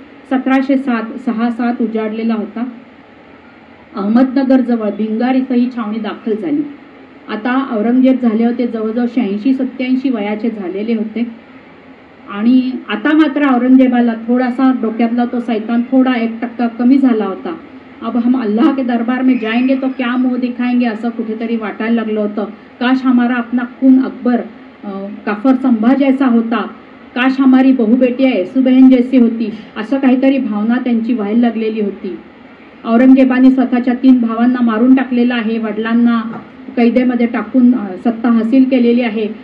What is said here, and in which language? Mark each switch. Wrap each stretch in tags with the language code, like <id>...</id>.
<mr>1707 उजाडलेला होता. अहमदनगर जवळ भिंगार इथं ही छावणी दाखल झाली. आता औरंगजेब झाले होते जवळजवळ 86-87 वयाचे झालेले होते आणि आता मात्र औरंगजेबाला थोडासा डोक्यातला तो सैतान थोडा 1% कमी झाला होता.</mr> <hi>अब हम अल्लाह के दरबार में जाएंगे तो क्या मुंह दिखाएंगे</hi> <mr>असं कुठेतरी वाटायला लागलं होतं.</mr> <hi>काश हमारा अपना खून अकबर काफर संभा जैसा होता, काश हमारी बहु बेटिया येसूबहन जैसी होती,</hi> <mr>असं काहीतरी भावना त्यांची व्हायला लागलेली होती. औरंगजेबाने स्वतःच्या 3 भावांना मारून टाकलेलं आहे. वडिलांना कैदेमध्ये टाकून सत्ता हासिल केलेली आहे.</mr>